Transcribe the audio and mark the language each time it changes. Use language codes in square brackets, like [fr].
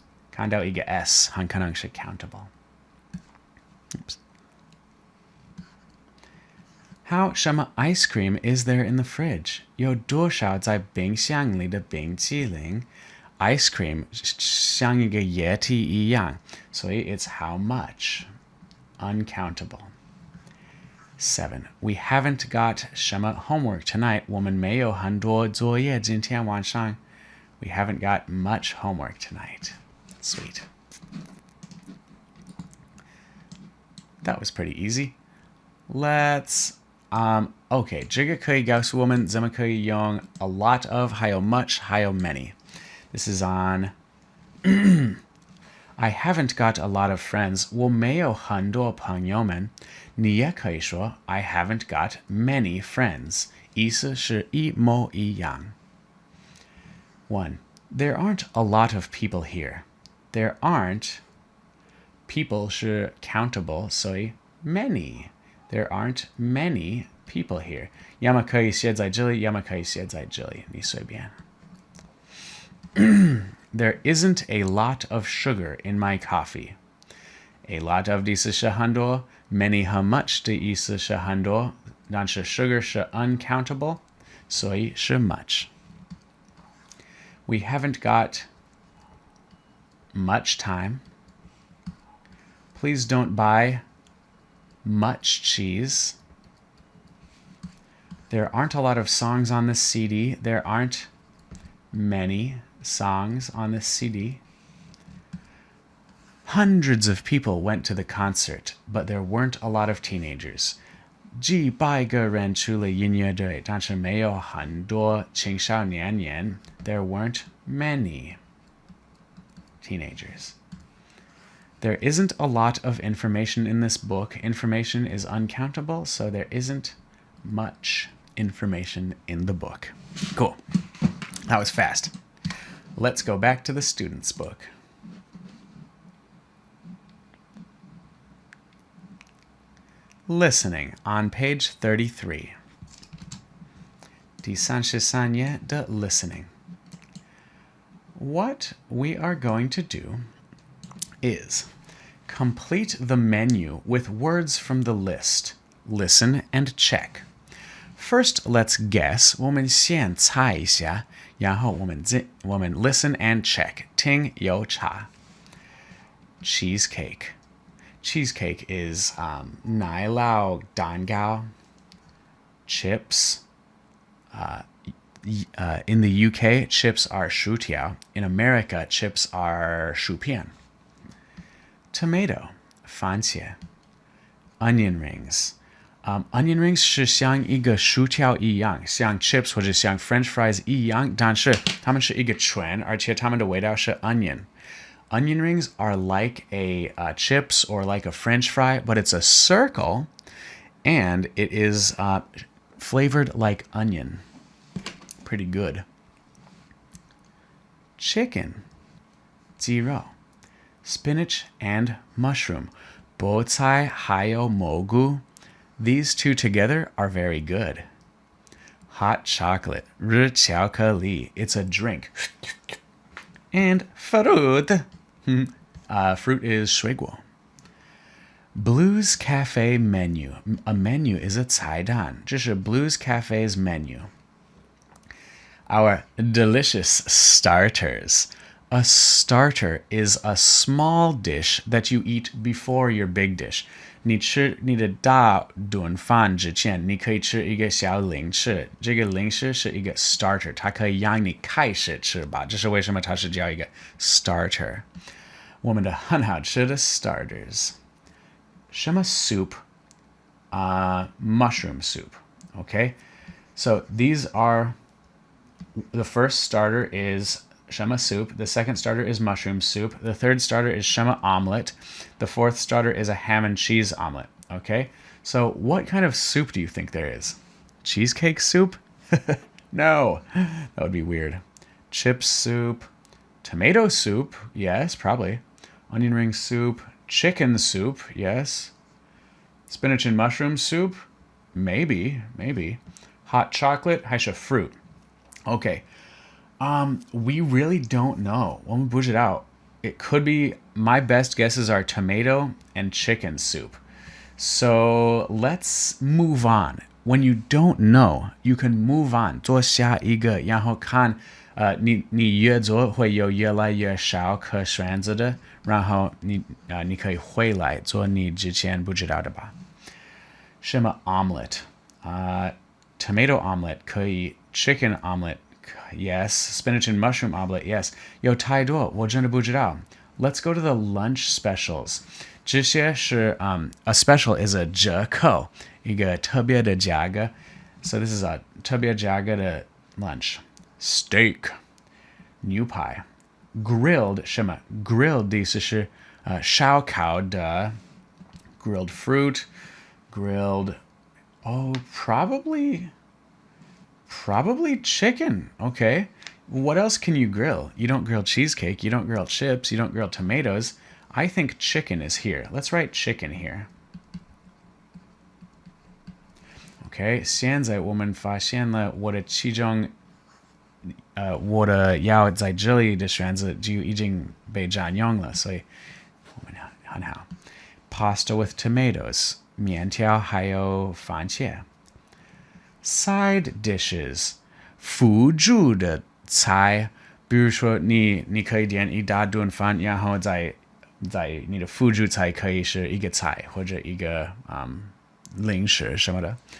[zh] 看到一个 s 很可能是 countable. [en] Oops. How 什么 ice cream is there in the fridge? [zh] 有多少在冰箱里的冰淇淋? [en] Ice cream [zh] 像一个液体一样，所以 [en] it's how much? Uncountable. 7. We haven't got 什么 homework tonight. [zh] 我们没有很多作业今天晚上. [en] We haven't got much homework tonight. Sweet. That was pretty easy. Let's okay, 这个可以告诉我们怎么可以用 a lot of 还有 much 还有 many. This is on I haven't got a lot of friends. [zh] 我没有很多朋友们。你也可以说 [en] I haven't got many friends. [zh] 意思是一模一样。1. [en] There aren't a lot of people here. There aren't people 是 countable, 所以 many. There aren't many people here. [zh] 要么可以写在这里，要么可以写在这里，你随便。 [en] There isn't a lot of sugar in my coffee. [zh] A lot of 的意思是很多 many 和 much 的意思是很多，但是 sugar 是 uncountable, 所以是 much. [en] We haven't got much time. Please don't buy much cheese. There aren't a lot of songs on this CD. There aren't many songs on this CD. Hundreds of people went to the concert, but there weren't a lot of teenagers. [zh] 几百个人去了音乐会，但是没有很多青少年人。 [en] There weren't many teenagers. There isn't a lot of information in this book. Information is uncountable, so there isn't much information in the book. Cool. That was fast. Let's go back to the student's book. Listening on page 33. [zh] 第33页的 listening. [en] What we are going to do is complete the menu with words from the list. Listen and check. First, let's guess. [zh] 我们先猜一下，然后我们 [en] listen and check. [zh] 听有查。Cheesecake. [en] Cheesecake is 奶酪蛋糕. Chips. In the UK, chips are 薯条. In America, chips are 薯片. Tomato, 番茄.Onion rings. [zh] Onion rings 是像一个薯条一样，像 chips 或者像 French fries 一样，但是它们是一个圈，而且它们的味道是 onion. [en] Onion rings are like a chips or like a French fry, but it's a circle, and it is flavored like onion. Pretty good. Chicken, 鸡肉.Spinach and mushroom, 菠菜还有蘑菇. These two together are very good. Hot chocolate, 热巧克力. It's a drink. And fruit. Fruit is 水果.Blues Cafe menu. A menu is a 菜单. 这是 Blues Cafe's menu. Our delicious starters. A starter is a small dish that you eat before your big dish. [zh] 你吃你的大顿饭之前，你可以吃一个小零食。这个零食是一个 starter， 它可以让你开始吃吧。这是为什么它是叫一个 starter。我们的很好吃的 starters。 [en] 什么 soup? Mushroom soup. Okay, so these are the first starter is 什么 soup. The second starter is mushroom soup. The third starter is 什么 omelet. The fourth starter is a ham and cheese omelet. Okay, so what kind of soup do you think there is? Cheesecake soup? No, that would be weird. Chip soup, tomato soup, yes, probably. Onion ring soup, chicken soup, yes. Spinach and mushroom soup, maybe. Hot chocolate, 还是 fruit. Okay. We really don't know. [zh] 我们不知道. [en] It could be, my best guesses are tomato and chicken soup. So let's move on. When you don't know, you can move on. [zh] 做下一个，然后看，你越做会有越来越少可选择的，然后你可以回来做你之前不知道的吧。 [en] 什么 omelet? Tomato omelet 可以 chicken omelet. Yes. Spinach and mushroom omelet. Yes. [zh] 有太多，我真的不知道。 [en] Let's go to the lunch specials. [zh] 这些是 [en] a special is a [zh] 折扣，一个特别的价格。 [en] So this is a 特别价格的 lunch. Steak, 牛排 grilled 什么 grilled [zh] 的意思是烧烤的 [en] grilled fruit, grilled probably chicken. Okay. What else can you grill? You don't grill cheesecake, you don't grill chips, you don't grill tomatoes. I think chicken is here. Let's write chicken here. [zh] Okay, 现在我们发现了我的其中我的要在这里的选择就已经被占用了，所以我们很好。 [en] Pasta with tomatoes, 面条还有番茄。 [zh] Side dishes, 辅助的菜，比如说你可以点一大顿饭，然后在你的辅助菜可以是一个菜或者一个零食什么的。